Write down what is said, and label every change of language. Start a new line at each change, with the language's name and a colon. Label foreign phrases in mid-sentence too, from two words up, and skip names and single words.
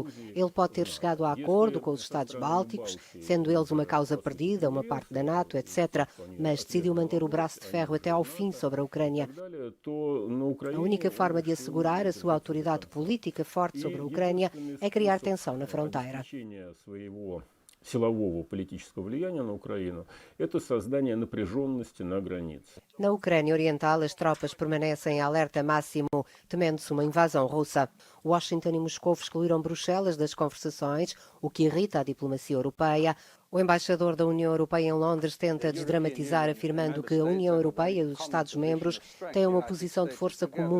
Portuguese: Ele pode ter chegado a acordo com os Estados Bálticos, sendo eles uma causa perdida, uma parte da NATO, etc., mas decidiu manter o braço de ferro até ao fim sobre a Ucrânia. A única forma de assegurar a sua autoridade política forte sobre a Ucrânia é criar tensão na fronteira.
Russian: Силового политического влияния на Украину – это создание напряженности на границе.
Portuguese: Na Ucrânia Oriental, as tropas permanecem em alerta máximo, temendo-se uma invasão russa. Washington e Moscou excluíram Bruxelas das conversações, o que irrita a diplomacia europeia. O embaixador da União Europeia em Londres tenta desdramatizar, afirmando que a União Europeia e os Estados-membros têm uma posição de força comum.